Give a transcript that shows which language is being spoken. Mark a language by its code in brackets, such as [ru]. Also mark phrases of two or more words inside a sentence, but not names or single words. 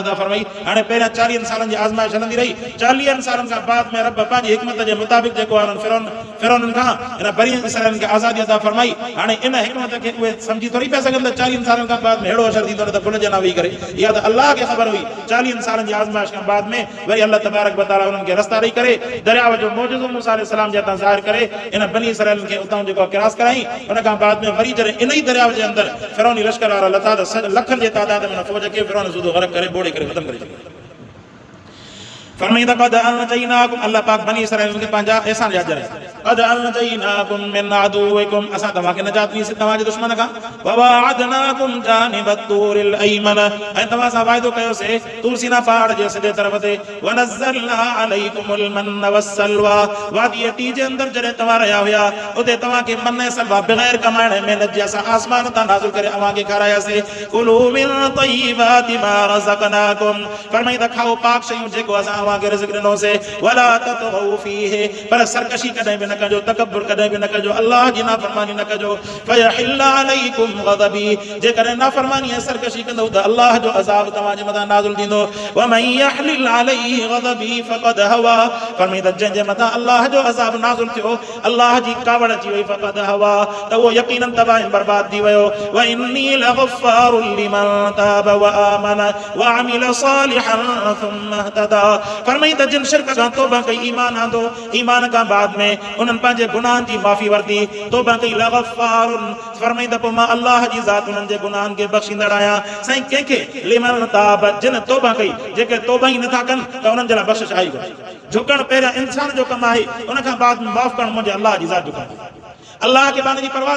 [sd] अता फरमाई हाणे पहिरियां 40 सालनि जी आज़माइश हलंदी रही 40 सालनि खां बाद में रब पंहिंजी हिकमत जे मुताबिक़ जेको आहे फिरौन खां इन बनी इसराइल खे आज़ादी अता फरमाई हाणे इन हिकमत खे उहे सम्झी थोरी पिया सघनि त 40 सालनि खां बाद में अहिड़ो असर थींदो त भुल जे न वेही करे इहा त अल्लाह खे ख़बर हुई 40 सालनि जी आज़माइश खां बाद में वरी [ar] الله تبارك وتعالى [sd] उन्हनि खे रस्ता ॾेई करे दरिया जो मौजूदो मूसा अलैहि सलाम जे हथां ज़ाहिर करे इन बनी इसराइल खे उतां जेको क्रॉस कराई उन खां बाद में वरी जॾहिं इन ई दरिया जे अंदर फिरौनी लश्कर वारा लथा लखन जे तादाद में फौज के फिरौन सूदो गरक करे बोड़े करे खत्म करे छॾियो फरमाईंदा [ar] قد أنجيناكم [sd] अल्लाह पाक बनी इसराइल खे पंहिंजा एहसान यादि करे [ar] قد أنجيناكم من عدوكم [sd] असां तव्हांखे नजात ॾींसीं तव्हांजे दुश्मन खां [ar] وواعدناكم جانب الطور الأيمن [sd] ऐं तव्हां सां वाइदो कयोसीं तूर सीना पहाड़ जे सिधे तरफ़ ते [ar] ونزلنا عليكم المن والسلوى [sd] वादी टी जे अंदर जॾहिं तव्हां रहिया हुया उते तव्हांखे मन ऐं सलवा बग़ैर कमाइण महिनत जे असां आसमान तां नाज़िल करे अव्हांखे खारायासीं [ar] كلوا من طيبات ما رزقناكم [sd] फरमाईंदा खाओ पाक शयूं जेको असां के रिज़्क़ ॾिनोसीं [ar] ولا تطغوا فيه [sd] पर सरकशी कॾहिं बि न कजो तकब्बुर कॾहिं बि न कजो अल्लाह जी नाफ़रमानी न कजो फयहिल्ल [ar] عليكم غضبي [sd] जेकॾहिं नाफ़रमानी ऐं सरकशी कंदो त अल्लाह जो अज़ाब तव्हांजे मथां नाज़िल थींदो [ar] ومن يحلل عليه غضبي فقد هوى [sd] फरमाईंदा जंहिंजे मथां अल्लाह जो अज़ाब नाज़िल थियो अल्लाह जी कावड़ अची वई [ar] فقد هوى [sd] त उहो यकीनन तबाह ऐं बर्बाद थी वियो [ar] وإني لغفار لمن تاب وآمن وعمل صالحا ثم اهتدى [sd] फरमाईंदा जिन शिरक खां तौबा कई ईमान आंदो ईमान खां बाद में उन्हनि पंहिंजे गुनाहनि जी माफ़ी वरिती तौबा कई लग़फ़ारुन फरमाईंदा पोइ मां अल्लाह जी ज़ात उन्हनि जे गुनाहनि खे बख़्शींदड़ आहियां साईं कंहिंखे [ar] لمن تاب [sd] जिन तौबा कई जेके तौबा ई नथा कनि त उन्हनि जे लाइ बख़्शिश आई कोन्हे झुकण पहिरियां इंसान जो कमु आहे उन खां बाद में माफ़ करणु मुंहिंजे अल्लाह जी ज़ात जो कमु आहे अल्लाह के बाने जी परवाह त